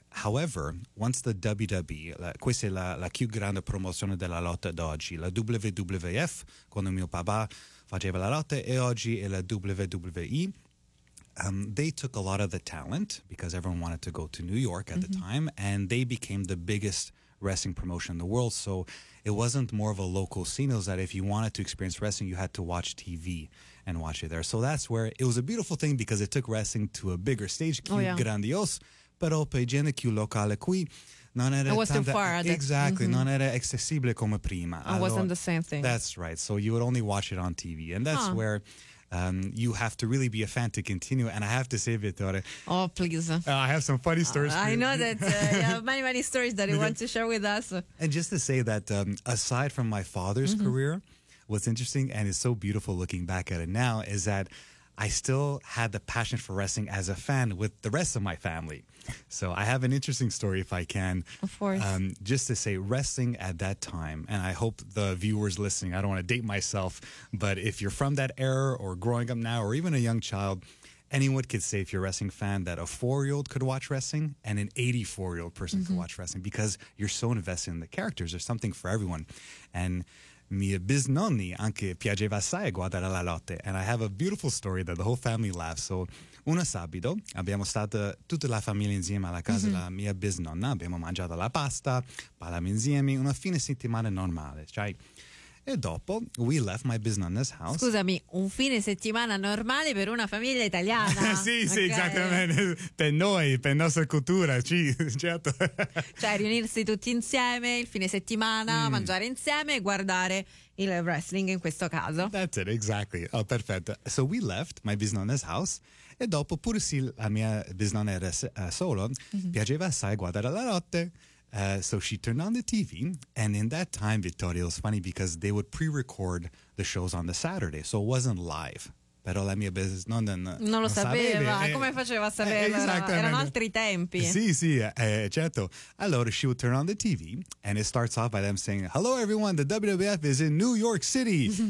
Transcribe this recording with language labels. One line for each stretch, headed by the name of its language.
English: However, once the WWE,
Italian: questa è la più grande promozione della lotta d'oggi, la WWF, quando mio papà faceva la lotta, e oggi è la WWE,
English: they took a lot of the talent, because everyone wanted to go to New York at the time, and they became the biggest wrestling promotion in the world. So it wasn't more of a local scene. It was that if you wanted to experience wrestling, you had to watch TV and watch it there. So that's where it was a beautiful thing, because it took wrestling to a bigger stage, grandiose.
Italian: Però per i geni più locale qui non era non era accessibile come prima.
English: It wasn't the same thing. That's right. So you would only watch it on TV. And that's where You have to really be a fan to continue. And I have to say, Vittore. Oh, please. I have some funny stories. I know that you have many, many stories that you want to share with us. And just to say that aside from my father's career, what's interesting and is so beautiful looking back at it now is that I still had the passion for wrestling as a fan with the rest of my family. So I have an interesting story, if I can. Of course. Just to say, wrestling at that time, and I hope the viewers listening, I don't want to date myself, but if you're from that era or growing up now or even a young child, anyone could say, if you're a wrestling fan, that a four-year-old could watch wrestling and an 84-year-old person could watch wrestling because you're so invested in the characters. There's something for everyone.
Italian: And mia bisnonni anche piaceva assai guardare la lotte.
English: And I have a beautiful story that the whole family laughs.
Italian: So una sabato abbiamo stato tutta la famiglia insieme alla casa della mia bisnonna, abbiamo mangiato la pasta, parlamo insieme, una fine settimana normale, cioè. E dopo
English: we left my bisnonna's house.
Italian: Scusami, un fine settimana normale per una famiglia italiana. Sì, sì, okay. Esattamente. Per noi, per nostra cultura, sì, certo. Cioè riunirsi tutti insieme il fine settimana, mangiare insieme e guardare il wrestling in questo caso.
English: That's it, exactly. Oh, perfetto. So we left my bisnonna's house.
Italian: E dopo, pur se la mia bisnonna era solo, piaceva assai guardare la notte.
English: So she turned on the TV, and in that time, Vittorio, it was funny because they would pre-record the shows on the Saturday, so it wasn't live.
Italian: Però la mia bisnonna non lo sapeva. Come faceva a saperlo? Erano altri tempi. Sì, sì, certo.
English: Allora, she would turn on the TV, and it starts off by them saying, "Hello, everyone, the WWF is in New York City."